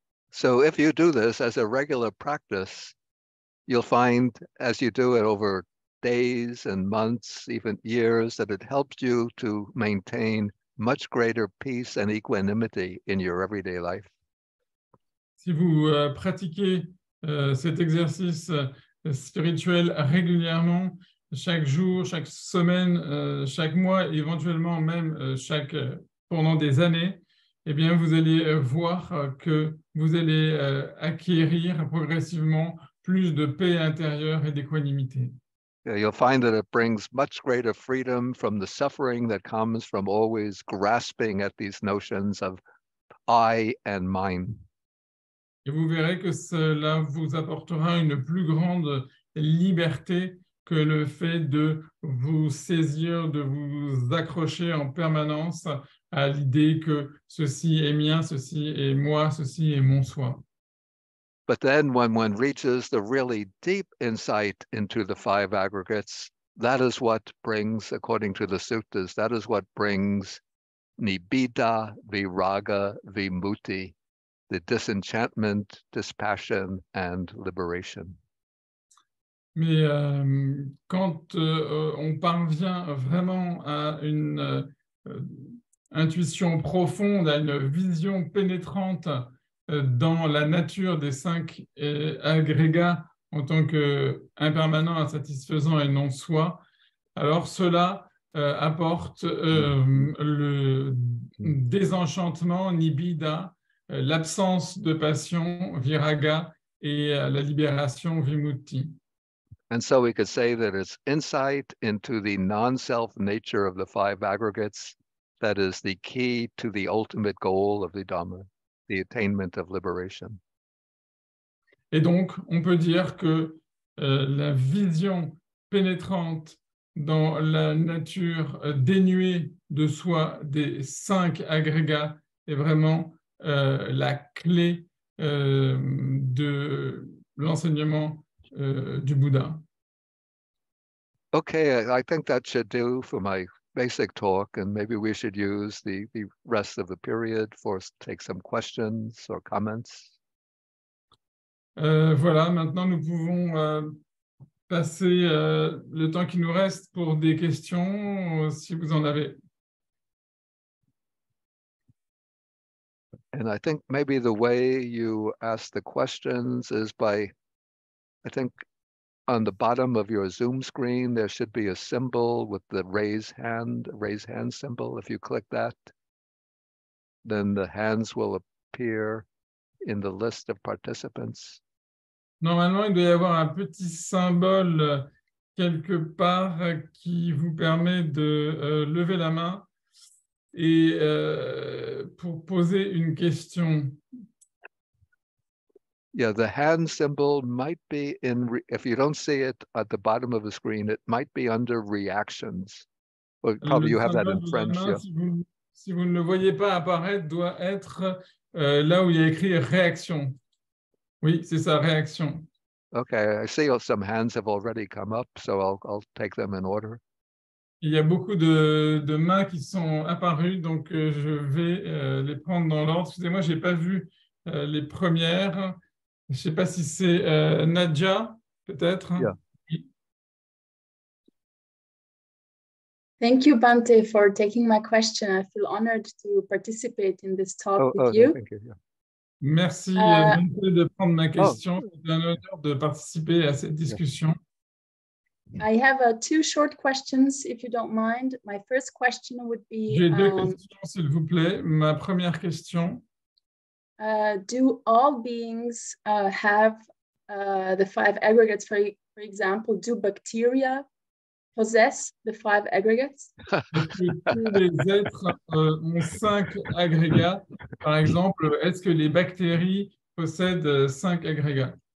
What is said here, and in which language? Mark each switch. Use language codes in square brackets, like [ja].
[en] So if you do this as a regular practice, you'll find as you do it over days and months, even years, that it helps you to maintain much greater peace and equanimity in your everyday life. [fr] Si vous pratiquez cet exercice spirituel régulièrement, chaque jour, chaque semaine, chaque mois, éventuellement même pendant des années, eh bien, vous allez voir que vous allez acquérir progressivement plus de paix intérieure et d'équanimité. [en] You'll find that it brings much greater freedom from the suffering that comes from always grasping at these notions of I and mine. [fr] Et vous verrez que cela vous apportera une plus grande liberté que le fait de vous saisir, de vous accrocher en permanence à l'idée que ceci est mien, ceci est moi, ceci est mon soi. [en] But then when one reaches the really deep insight into the five aggregates, that is what brings, according to the suttas, that is what brings nibbida, viraga, vimutti, the disenchantment, dispassion, and liberation. [fr] Mais quand on parvient vraiment à une intuition profonde, à une vision pénétrante dans la nature des cinq agrégats en tant qu'impermanent, insatisfaisant et non soi, alors cela apporte le désenchantement, nibbida, l'absence de passion, viraga, et la libération, vimutti. [en] And so we could say that it's insight into the non-self nature of the five aggregates that is the key to the ultimate goal of the Dhamma, the attainment of liberation. [fr] Et donc, on peut dire que la vision pénétrante dans la nature dénuée de soi des cinq agrégats est vraiment la clé de l'enseignement du Bouddha. [en] Okay, I think that should do for my basic talk, and maybe we should use the rest of the period for take some questions or comments. [fr] Voilà, maintenant nous pouvons passer le temps qui nous reste pour des questions, si vous en avez. [en] And I think maybe the way you ask the questions is by, I think on the bottom of your Zoom screen, there should be a symbol with the raise hand symbol. If you click that, then the hands will appear in the list of participants. [fr] Normalement, il doit y avoir un petit symbole quelque part qui vous permet de lever la main et pour poser une question. [en] Yeah, the hand symbol might be if you don't see it at the bottom of the screen, it might be under reactions. Well, probably you have that in French. [fr] Main, [en] Yeah. [fr] si vous ne le voyez pas apparaître, doit être là où il y a écrit réaction. Oui, c'est ça, réaction. [en] Okay, I see some hands have already come up, so I'll take them in order. [fr] Il y a beaucoup de mains qui sont apparues, donc je vais les prendre dans l'ordre. Excusez-moi, je n'ai pas vu les premières. Je ne sais pas si c'est Nadja, peut-être. [en] Yeah. Thank you, Bhante, for taking my question. I feel honored to participate in this talk with you. Thank you. Yeah. [fr] Merci Bhante de prendre ma question. C'est un honneur de participer à cette discussion. [en] I have two short questions, if you don't mind. My first question would be... [fr] J'ai deux questions, s'il vous plaît. Ma première question. [en] Do all beings have the five aggregates? For example, do bacteria possess the five aggregates? [fr] Est-ce que tous les êtres ont cinq agrégats? Par exemple, est-ce que les bactéries possèdent cinq agrégats?